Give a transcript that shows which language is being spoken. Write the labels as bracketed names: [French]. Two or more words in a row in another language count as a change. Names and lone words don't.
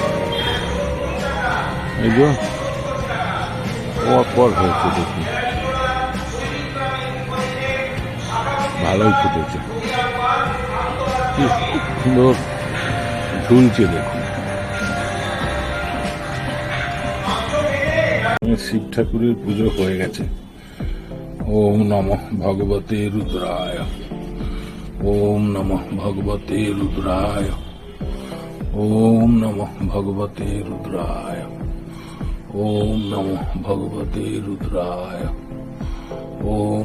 [Bangla] এই যে পর হয়েছে, দেখি ভালোই ফুটেছে, কি সুন্দর ঝুলছে দেখুন। শিব ঠাকুরের পুজো হয়ে গেছে। [Sanskrit] ওম নমঃ ভগবতে রুদ্রায়, ওম নমঃ ভগবতে রুদ্রায়, ওম নমঃ ভগবতে রুদ্রায়, ওম নমঃ ভগবতে রুদ্রায়, ওম